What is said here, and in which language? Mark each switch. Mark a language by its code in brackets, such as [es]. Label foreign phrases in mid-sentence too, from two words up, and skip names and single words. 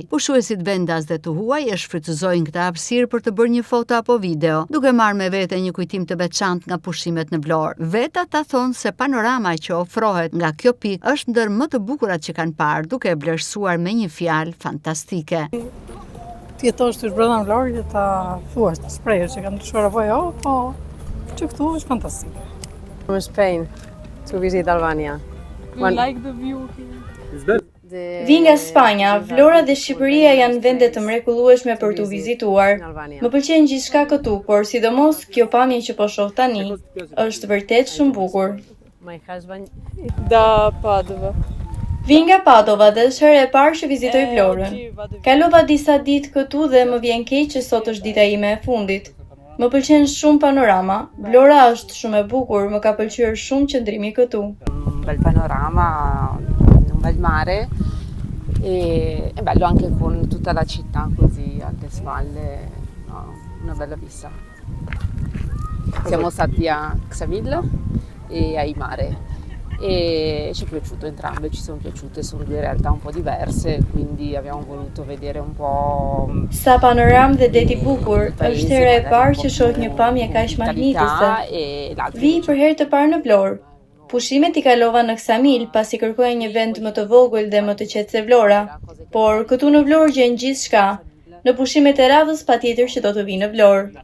[sq] Pushuesit vendas dhe të huaj e shfrytëzojnë këtë hapësirë për të bërë një foto apo video, duke marrë me vete një kujtim të veçantë nga pushimet në Vlorë. Veta ta thonë se panorama që ofrohet nga kjo pikë është ndër më të bukurat që kanë parë, duke e vlerësuar me një fjalë fantastike. Ti jetosh të brenda Vlorë që ta thuash, të shprehësh që kanë ndryshuar apo jo, po që këtu është fantastike. [en] From Spain to visit Albania. We like the view here. [sq] Vi nga Spanja, Vlora dhe Shqipëria janë vende të mrekullueshme për t'u vizituar. Më pëlqen gjithçka këtu, por sidomos kjo pamje që po shoh tani është vërtet shumë bukur. [it] Da Padova. [sq] Vi nga Padova dhe është herë e parë që vizitoj Vlorën. Kalova disa ditë këtu dhe më vjen keq që sot është dita ime e fundit. Më pëlqen shumë panorama. Vlora është shumë e bukur, më ka pëlqyer shumë qëndrimi këtu. [it] Bel panorama, un bel mare e è bello anche con tutta la città così alle spalle, no, una bella vista. Siamo stati a Ksamil e a Imare e ci è piaciuto entrambe, ci sono piaciute, sono due realtà un po' diverse, quindi abbiamo voluto vedere un po'. [sq] Sa panoram dhe deti bukur, është hera e parë që shoh një pamje kaq magnitëse. Vi për herë të parë në Vlorë. Pushimet i kalova në Ksamil pasi kërkoja një vend më të vogël dhe më të qetë se Vlora, por këtu në Vlorë gjen gjithçka. Në pushimet e radhës patjetër që do të vi në Vlorë.